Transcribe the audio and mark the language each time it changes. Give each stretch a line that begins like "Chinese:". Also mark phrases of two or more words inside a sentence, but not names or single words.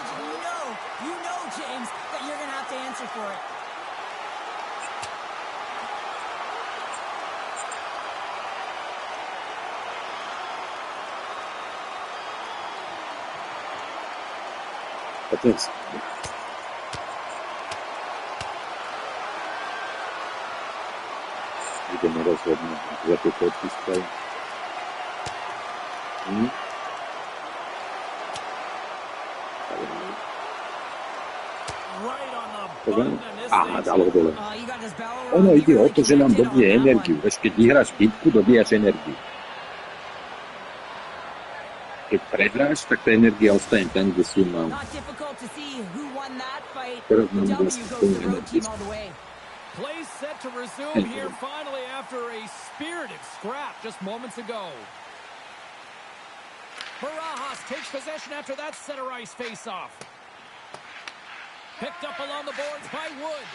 English: And you know, James, that you're going to have to answer for it. But it's...
Slovak: Ideme rozhodnúť, že to podpískaj. Aha, dalo dole. Ono ide o to, že nám dobije energiu. Vieš, keď vyhráš bitku, dobíjaš energiu. Keď prehráš, tak tá energia ostane tam, kde si ju mal. Teraz mám
English: W
Slovak: vlastne
English: goes
Slovak: plnú
English: the road team
Slovak: energiu.
English: all the way. Play set to resume here finally after a spirited scrap just moments ago. Barajas takes possession after that center ice face-off. Picked up along the boards by Wood.